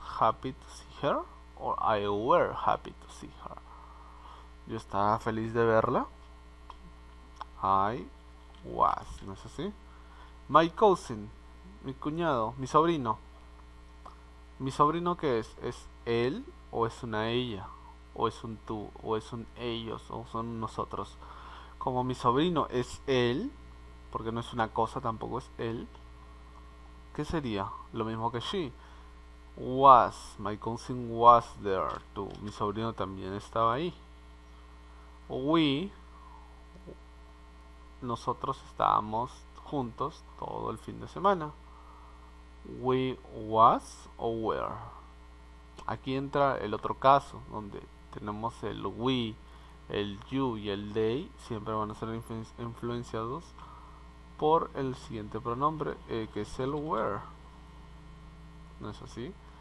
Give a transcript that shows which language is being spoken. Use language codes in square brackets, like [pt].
[en] happy to see her, or I were happy to see her. [es] Yo estaba feliz de verla. [en] I was, [es] ¿no es así? [en] My cousin, [es] mi cuñado, mi sobrino. ¿Mi sobrino qué es? ¿Es él o es una ella? ¿O es un tú? ¿O es un ellos? ¿O son nosotros? Como mi sobrino es él, porque no es una cosa, tampoco es él, ¿qué sería? Lo mismo que she. [en] Was, my cousin was there too. [es] Mi sobrino también estaba ahí. We, nosotros estábamos juntos todo el fin de semana. [en] We was [es] o were. Aquí entra el otro caso, donde tenemos el we, el you y el they, siempre van a ser influenciados por el siguiente pronombre, que es el were. ¿No es así?